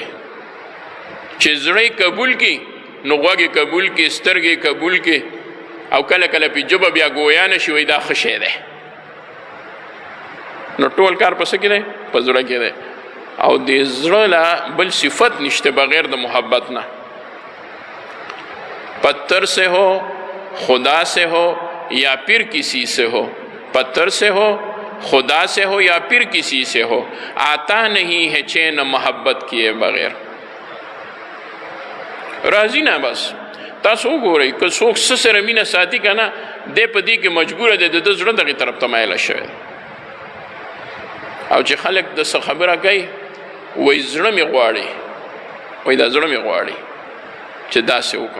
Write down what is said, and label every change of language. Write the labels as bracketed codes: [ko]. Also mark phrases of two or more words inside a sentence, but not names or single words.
[ps] چې زړه یې قبول کړي نو غوږ یې قبول کړي، سترګې یې قبول کړي، او کله کله پې ژبه بیا ګویا نه شي، وایي دا ښه شی دی. نو ټول کار په څه کې دی؟ په زړه کې دی. او د زړه لا بل صفت نشته بغیر د محبت نه. [ur] پتھر سے ہو، خدا سے ہو یا پھر کسی سے ہو، پتھر سے ہو، خدا سے ہو یا پھر کسی سے ہو، آتا نہیں ہے چین محبت کیے بغیر. [ps] راضی نه بس تاسو وګورئ که څوک څه سره مینه ساتي که نه، دی په دې کې مجبوره دی د ده زړه دغې طرف ته مایله شوی. او چې خلک د څه خبره کوي وایي زړه مې غواړي، وایي دا زړه مې غواړي چې داسې وکړم.